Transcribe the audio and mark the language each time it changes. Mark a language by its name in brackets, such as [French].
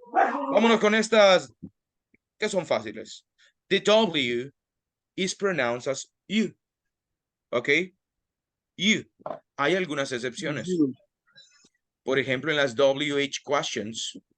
[Spanish] Vámonos con estas que son fáciles. [English] The W is pronounced as you. Okay? You. [Spanish] Hay algunas excepciones. Por ejemplo, en las WH questions.